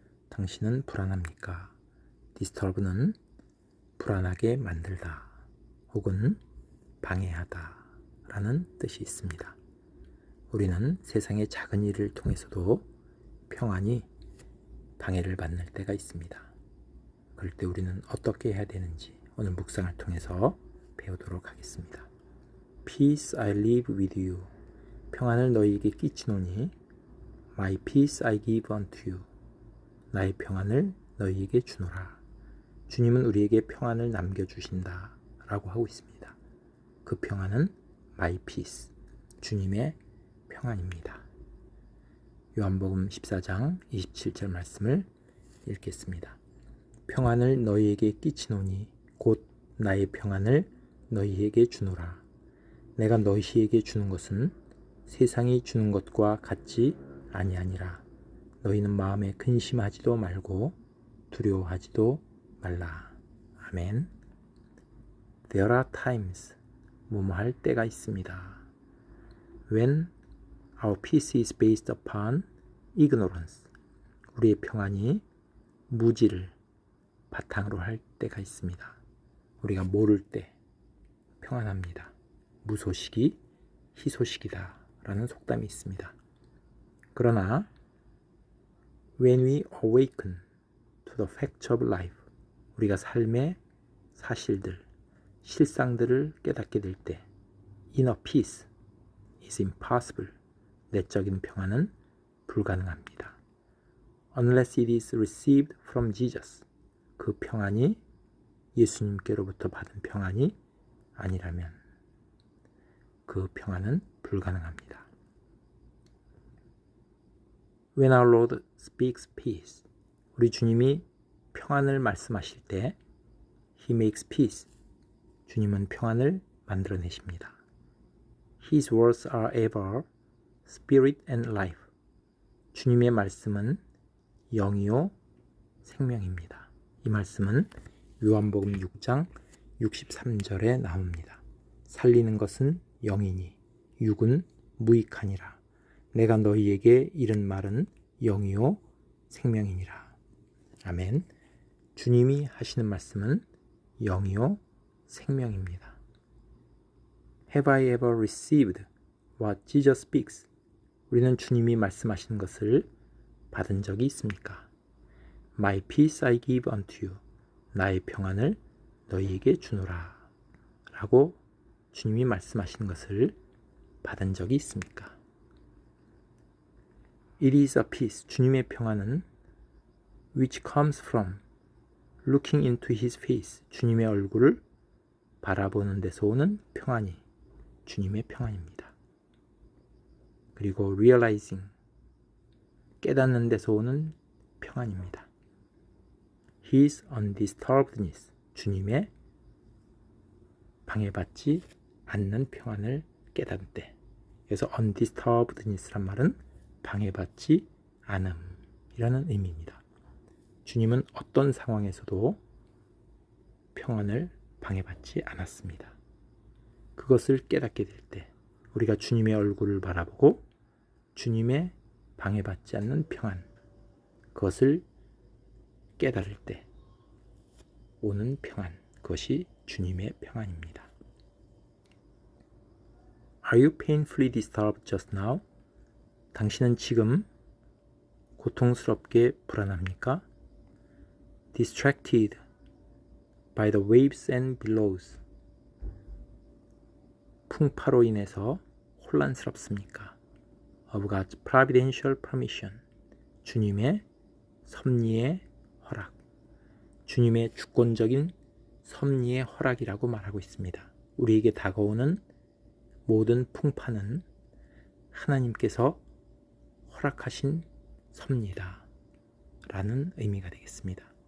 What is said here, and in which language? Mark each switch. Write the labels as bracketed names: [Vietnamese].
[Korean] 당신은 불안합니까? disturb는 불안하게 만들다 혹은 방해하다 라는 뜻이 있습니다. 우리는 세상의 작은 일을 통해서도 평안히 방해를 받는 때가 있습니다. 그럴 때 우리는 어떻게 해야 되는지 오늘 묵상을 통해서 배우도록 하겠습니다. [English] Peace I live with you. [Korean] 평안을 너희에게 끼치노니 [English] My peace I give unto you. [Korean] 나의 평안을 너희에게 주노라. 주님은 우리에게 평안을 남겨주신다 라고 하고 있습니다. 그 평안은 [English] My peace, [Korean] 주님의 평안입니다. 요한복음 14장 27절 말씀을 읽겠습니다. 평안을 너희에게 끼치노니 곧 나의 평안을 너희에게 주노라. 내가 너희에게 주는 것은 세상이 주는 것과 같지 아니하니라. 너희는 마음에 근심하지도 말고 두려워하지도 말라. 아멘. [English] There are times, [Korean] 뭐뭐할 때가 있습니다. [English] When our peace is based upon ignorance, [Korean] 우리의 평안이 무지를 바탕으로 할 때가 있습니다. 우리가 모를 때 평안합니다. 무소식이 희소식이다 라는 속담이 있습니다. 그러나 [English] when we awaken to the facts of life, [Korean] 우리가 삶의 사실들, 실상들을 깨닫게 될 때 [English] inner peace is impossible, [Korean] 내적인 평안은 불가능합니다. [English] Unless it is received from Jesus, [Korean] 그 평안이 예수님께로부터 받은 평안이 아니라면 그 평안은 불가능합니다. [English] When our Lord speaks peace, [Korean] 우리 주님이 평안을 말씀하실 때 [English] He makes peace, [Korean] 주님은 평안을 만들어내십니다. [English] His words are ever spirit and life, [Korean] 주님의 말씀은 영이요 생명입니다. 이 말씀은 요한복음 6장 63절에 나옵니다. 살리는 것은 영이니 육은 무익하니라. 내가 너희에게 이른 말은 영이요 생명이니라. 아멘. 주님이 하시는 말씀은 영이요 생명입니다. [English] Have I ever received what Jesus speaks? [Korean] 우리는 주님이 말씀하시는 것을 받은 적이 있습니까? [English] My peace I give unto you. [Korean] 나의 평안을 너희에게 주노라 라고 주님이 말씀하시는 것을 받은 적이 있습니까? [English] It is a peace, [Korean] 주님의 평안은 [English] which comes from looking into his face, [Korean] 주님의 얼굴을 바라보는 데서 오는 평안이 주님의 평안입니다. 그리고 [English] realizing, [Korean] 깨닫는 데서 오는 평안입니다. [English] His undisturbedness, [Korean] 주님의 방해받지 않는 평안을 깨닫을 때, 그래서 undisturbedness란 말은 방해받지 않음이라는 의미입니다. 주님은 어떤 상황에서도 평안을 방해받지 않았습니다. 그것을 깨닫게 될 때, 우리가 주님의 얼굴을 바라보고 주님의 방해받지 않는 평안, 그것을 깨달을 때 오는 평안, 그것이 주님의 평안입니다. [English] Are you painfully disturbed just now? [Korean] 당신은 지금 고통스럽게 불안합니까? [English] Distracted by the waves and billows. [Korean] 풍파로 인해서 혼란스럽습니까? [English] Of God's providential permission. [Korean] 주님의 섭리의 허락. 주님의 주권적인 섭리의 허락이라고 말하고 있습니다. 우리에게 다가오는 모든 풍파는 하나님께서 허락하신 섭리다 라는 의미가 되겠습니다.